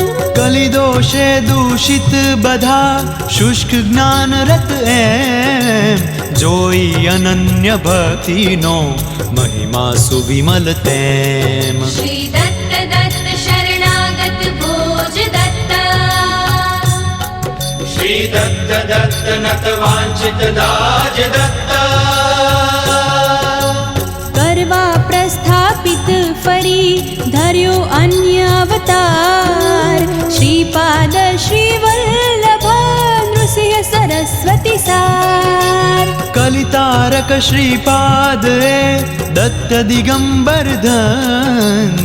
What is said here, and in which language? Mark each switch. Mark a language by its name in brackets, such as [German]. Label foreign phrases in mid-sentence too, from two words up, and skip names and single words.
[Gujarati] કલિદોષે દૂષિત બધા શુષ્ક જ્ઞાન રત એમ. જોઈ અનન્ય ભક્તિનો મહિમા સુવિમલ તેમ. [Sanskrit] શ્રી દત્ત દત્ત શરણાગત ભોજ દત્ત. श्री दत्त दत्त नत वांछित दाज दत्त. [Gujarati] કરવા પ્રસ્થાપિત ફરી ધર્યો અન્ય અવતાર. શ્રીપાદ શ્રી વલ્લભ નૃસિંહ સરસ્વતી સાર. કલિતારક શ્રીપાદ એ દત્ત દિગંબર ધન્ય.